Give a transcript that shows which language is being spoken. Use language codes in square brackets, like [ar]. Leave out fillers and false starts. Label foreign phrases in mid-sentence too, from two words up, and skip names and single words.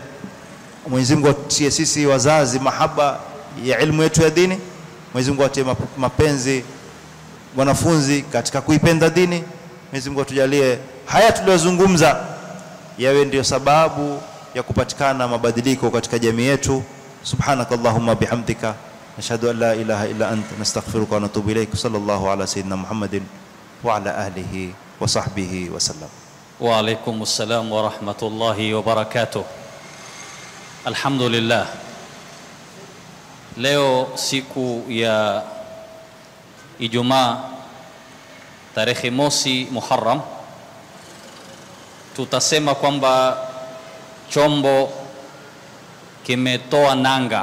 [sw] Mwenyezi Mungu atie sisi wazazi mahaba ya ilmu yetu ya dini. Mwenyezi Mungu atie mapenzi wanafunzi katika kuipenda dini. Mwenyezi Mungu atujalie haya tuliyozungumza yawe ndio sababu ya kupatikana mabadiliko katika jamii yetu. [ar] سبحانك اللهم وبحمدك أشهد أن لا إله إلا أنت أستغفرك وأتوب إليك. صلى الله على سيدنا محمد وعلى آله وصحبه وسلم. وعليكم السلام ورحمة الله وبركاته. Alhamdulillah. [sw] Leo siku ya Ijumaa tarehe mosi Muharram, tutasema kwamba chombo kimetoa nanga.